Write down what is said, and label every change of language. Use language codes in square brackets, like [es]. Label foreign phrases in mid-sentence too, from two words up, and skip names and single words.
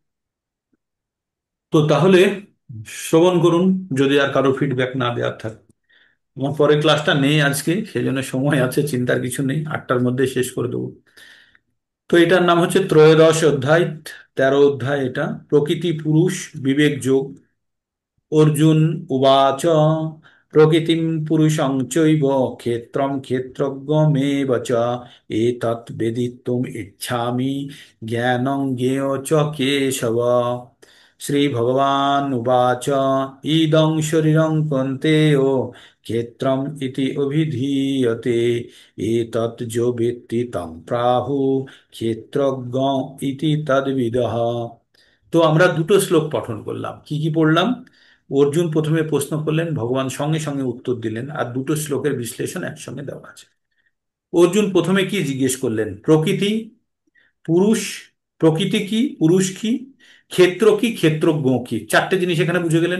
[bn] তো তাহলে শ্রবণ করুন, যদি আর কারো ফিডব্যাক না দেওয়ার থাকে। আমার পরের ক্লাসটা নেই আজকে, সেই জন্য সময় আছে, চিন্তার কিছু নেই, 8টার মধ্যে শেষ করে দেবো। তো এটার নাম হচ্ছে ত্রয়োদশ অধ্যায়, 13 অধ্যায় এটা, প্রকৃতি পুরুষ বিবেক যোগ। [sa] অর্জুন উবাচ প্রকৃতিম পুরুষং চৈব ক্ষেত্রম ক্ষেত্রজ্ঞমেব চ এতৎ বেদিতুম ইচ্ছামি জ্ঞানং জ্ঞেয় চ কেশব। শ্রীভগবান উবাচ ইদং শরীরং কন্তেয় ক্ষেত্রম ইতি অভিধীয়তে এতৎ যো বেত্তি তং প্রাহু ক্ষেত্রজ্ঞ ইতি তদ্বিদঃ। [bn] তো আমরা দুটো শ্লোক পঠন করলাম। কি কি পড়লাম? অর্জুন প্রথমে প্রশ্ন করলেন, ভগবান সঙ্গে সঙ্গে উত্তর দিলেন, আর দুটো শ্লোকের বিশ্লেষণ একসঙ্গে দেওয়া আছে। অর্জুন প্রথমে কি জিজ্ঞেস করলেন? প্রকৃতি, পুরুষ, প্রকৃতি কি, পুরুষ কি, ক্ষেত্র কি, ক্ষেত্রজ্ঞ কি, চারটে জিনিস এখানে বুঝে গেলেন।